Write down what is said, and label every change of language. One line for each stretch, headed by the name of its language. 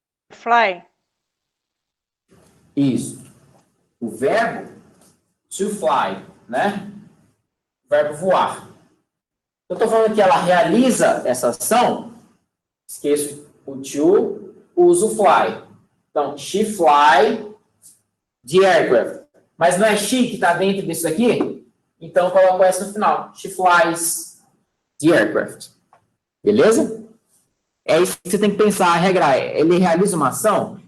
English: Fly.
Portuguese: Isso. O verbo to fly, né? O verbo voar. Eu estou falando que ela realiza essa ação, esqueço o to, uso o fly. Então,
English: she fly the aircraft.
Portuguese: Mas não é she que está dentro disso aqui? Então, eu coloco S no final.
English: She flies the aircraft.
Portuguese: Beleza? É isso que você tem que pensar, a regra é, ele realiza uma ação?